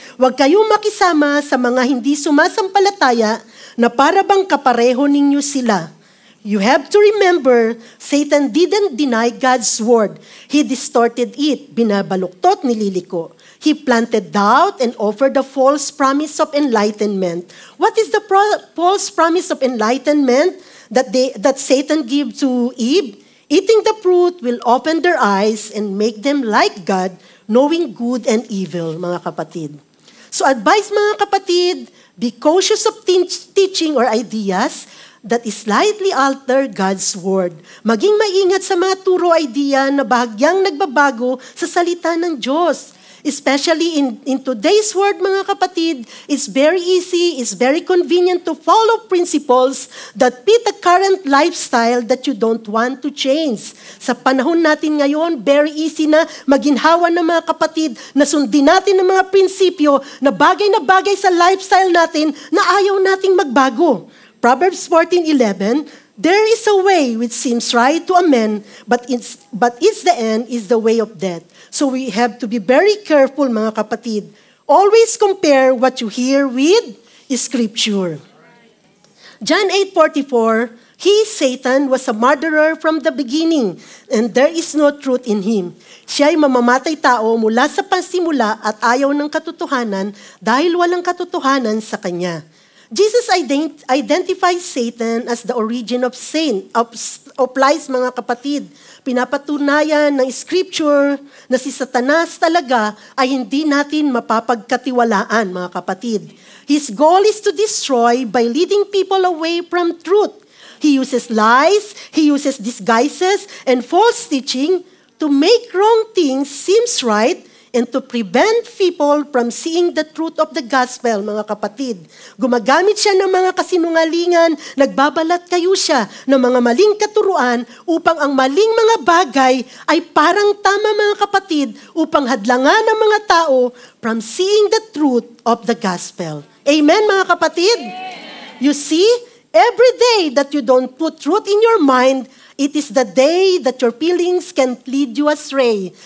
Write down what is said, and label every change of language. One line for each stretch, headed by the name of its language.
Filipino: Huwag kayong makisama sa mga hindi sumasampalataya na para bang kapareho ninyo sila.
English: You have to remember, Satan didn't deny God's word. He distorted it,
Filipino: binabaluktot, nililiko.
English: He planted doubt and offered a false promise of enlightenment. What is the false promise of enlightenment that Satan gave to Eve? Eating the fruit will open their eyes and make them like God, knowing good and evil,
Filipino: mga kapatid.
English: So advice,
Filipino: mga kapatid,
English: be cautious of teaching or ideas that slightly alter God's word.
Filipino: Maging maingat sa mga turo idea na bahagyang nagbabago sa salita ng Diyos.
English: Especially in today's world,
Filipino: mga kapatid,
English: it's very easy, it's very convenient to follow principles that fit the current lifestyle that you don't want to change.
Filipino: Sa panahon natin ngayon,
English: very easy
Filipino: na maginhawa ng mga kapatid na sundin natin ng mga prinsipyo na bagay sa lifestyle natin na ayaw nating magbago.
English: Proverbs 14:11, there is a way which seems right to a man, but its the end is the way of death. So we have to be very careful,
Filipino: mga kapatid.
English: Always compare what you hear with Scripture. John 8:44, he, Satan, was a murderer from the beginning, and there is no truth in him.
Filipino: Siya ay mamamatay tao mula sa pasimula at ayaw ng katotohanan dahil walang katotohanan sa kanya.
English: Jesus identifies Satan as the origin of sin, of lies,
Filipino: mga kapatid. Pinapatunayan ng Scripture na si Satanas talaga ay hindi natin mapapagkatiwalaan, mga kapatid.
English: His goal is to destroy by leading people away from truth. He uses lies, he uses disguises, and false teaching to make wrong things seems right and to prevent people from seeing the truth of the gospel,
Filipino: mga kapatid. Gumagamit siya ng mga kasinungalingan, nagbabalat kayo siya ng mga maling katuruan upang ang maling mga bagay ay parang tama, mga kapatid, upang hadlangan ng mga tao
English: from seeing the truth of the gospel.
Filipino: Amen, mga kapatid?
English: You see, every day that you don't put truth in your mind, it is the day that your feelings can lead you astray.